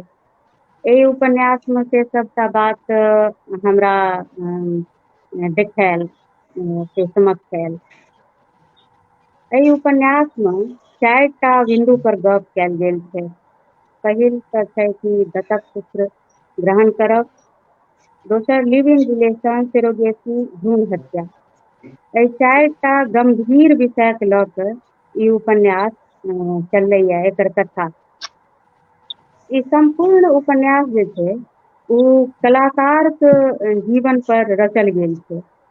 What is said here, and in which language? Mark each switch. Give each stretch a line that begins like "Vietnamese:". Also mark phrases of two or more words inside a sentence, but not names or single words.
Maithili: एहि उपन्यास में से सबटा बात हमरा देखायल, से समक्ष आयल। एहि उपन्यास में 4टा बिंदु पर गप कयल गेल छै। पहिल तऽ छै कि दत्तक पुत्र ग्रहण करब, दोसर
English: live in relation,
Maithili: सरोगेसी, भ्रूण हत्या। एहि 4टा गंभीर विषय के लऽ कऽ ई उपन्यास चललैया, एकर कथा। ई संपूर्ण उपन्यास जे छै ओ कलाकार के जीवन पर रचल गेल छै।